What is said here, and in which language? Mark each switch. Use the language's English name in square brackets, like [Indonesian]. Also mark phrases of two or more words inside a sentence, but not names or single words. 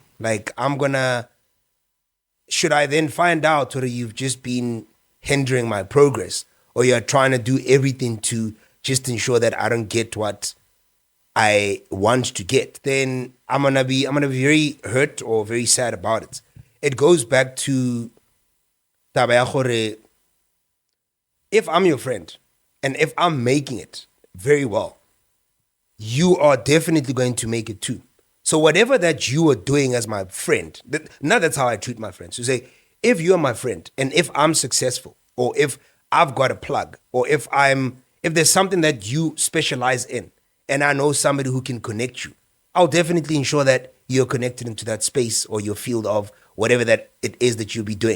[English] Like should I then find out whether you've just been hindering my progress, or you're trying to do everything to just ensure that I don't get what I want to get, then I'm gonna be very hurt or very sad about it. It goes back to [Northern Sotho] taba ya gore, [English] if I'm your friend and if I'm making it very well, you are definitely going to make it too. So whatever that you are doing as my friend, now that's how I treat my friends. You say, if you're my friend and if I'm successful, or if I've got a plug, or if there's something that you specialize in and I know somebody who can connect you, I'll definitely ensure that you're connected into that space or your field of whatever that it is that you'll be doing.